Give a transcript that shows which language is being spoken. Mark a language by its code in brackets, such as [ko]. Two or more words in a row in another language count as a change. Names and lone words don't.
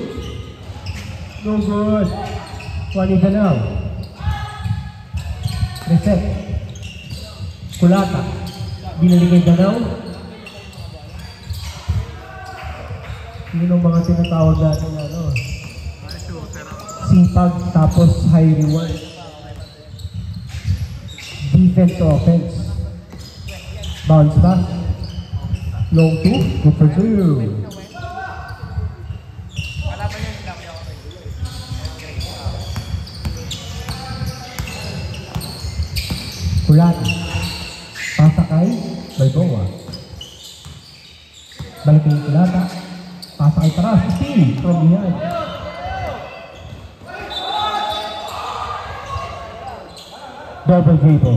[en] No good. Juan Danao. Reset. Kulata. [tl] Binalik kay Danao. Yun ang mga tinatawag natin ano. Sipag tapos [en] high reward. Defense to offense. Bounce back. Long 2. Good for 2. [tl] Wala pa niya sila kaya ako. Kulata. Pasakay. Balboa. Balik kay Kulata. Pasakay taras. [en] Steal from behind. Double dribble.